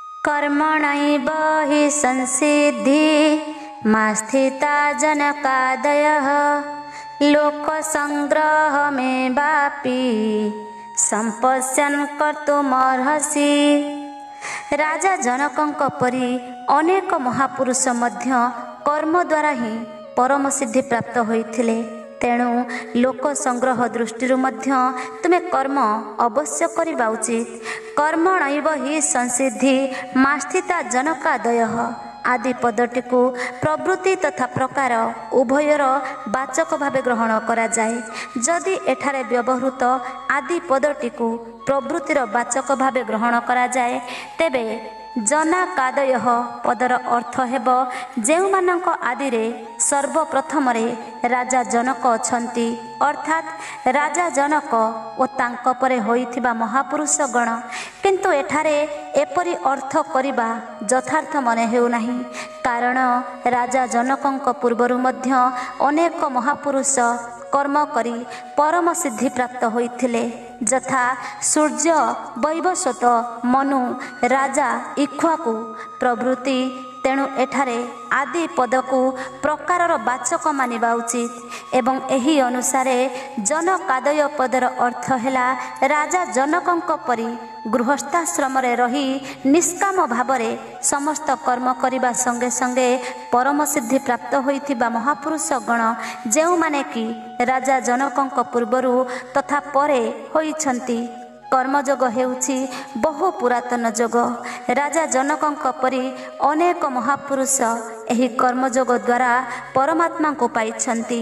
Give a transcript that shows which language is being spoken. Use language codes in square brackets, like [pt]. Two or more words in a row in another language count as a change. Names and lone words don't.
[sa] कर्मणैव हि संसिद्धि मा स्थिता जनकादयः लोकसंग्रहमेवापि संपश्यन् कर्तुमर्हसि। [or] ରାଜା ଜନକଙ୍କ ପରି ଅନେକ ମହାପୁରୁଷ ମଧ୍ୟ କର୍ମ ଦ୍ୱାରା ହିଁ ପରମ ସିଦ୍ଧି ପ୍ରାପ୍ତ ହୋଇଥିଲେ। ତେଣୁ ଲୋକ ସଂଗ୍ରହ ଦୃଷ୍ଟି ମଧ୍ୟ ତୁମେ କର୍ମ ଅବଶ୍ୟ କରିବା ଉଚିତ। [sa] कर्मणैव हि संसिद्धि मा स्थिता जनकादयः [or] ଆଦି ପଦଟି କୁ ପ୍ରବୃତ୍ତି ତଥା ପ୍ରକାର ଉଭୟର ବାଚକ ଭାବ ଗ୍ରହଣ କରା ଯାଏ। ଯଦି ଏଠାରେ ବ୍ୟବହୃତ ଆଦି ପଦଟି କୁ ପ୍ରବୃତ୍ତିର ବାଚକ ଭାବ ଗ୍ରହଣ କରା ଯାଏ ତେବେ ଜନକାଦୟ ପଦର ଅର୍ଥ ହେବ ଯେଉଁମାନଙ୍କ ଆଦିରେ ସର୍ବପ୍ରଥମ ରାଜା ଜନକ ଅଛନ୍ତି ଅର୍ଥାତ ରାଜା ଜନକ ଓ ତାଙ୍କ ପରେ ହୋଇଥିବା ମହାପୁରୁଷ ଗଣ। କିନ୍ତୁ ଏଠାରେ ଏପରି ଅର୍ଥ କରିବା ଯଥାର୍ଥ ମନେ ହେଉ ନାହିଁ, କାରଣ ରାଜା ଜନକଙ୍କ ପୂର୍ବରୁ ମଧ୍ୟ ଅନେକ ମହାପୁରୁଷ କର୍ମ କରି ପରମ ସିଦ୍ଧି ପ୍ରାପ୍ତ ହୋଇଥିଲେ, ଯଥା ସୂର୍ଯ୍ୟ, ବୈବସ୍ୱତ, ମନୁ, ରାଜା ଇକ୍ଷ୍ୱାକୁ ପ୍ରଭୃତି। ତେଣୁ ଏଠାରେ ଆଦି ପଦ କୁ ପ୍ରକାରର ବାଚକ ମାନିବା ଉଚିତ ଏବଂ ଏହି ଅନୁସାରେ ଜନକାଦୟ ପଦର ଅର୍ଥ ହେଲା ରାଜା ଜନକଙ୍କ ପରି ଗୃହସ୍ଥାଶ୍ରମ ରେ ରହି ନିଷ୍କାମ ଭାବରେ ସମସ୍ତ କର୍ମ କରିବା ସଙ୍ଗେ ସଙ୍ଗେ ପରମ ସିଦ୍ଧି ପ୍ରାପ୍ତ ହୋଇଥିବା ମହାପୁରୁଷ ଗଣ ଯେଉଁ ମାନେ କି ରାଜା ଜନକଙ୍କ ପୂର୍ବରୁ ତଥା ପରେ ହୋଇଛନ୍ତି। କର୍ମଯୋଗ ହେଉଛି ବହୁ ପୁରାତନ ଯୋଗ। ରାଜା ଜନକଙ୍କ ପରି ଅନେକ ମହାପୁରୁଷ ଏହି କର୍ମଯୋଗ ଦ୍ୱାରା ପରମାତ୍ମା କୁ ପାଇଛନ୍ତି।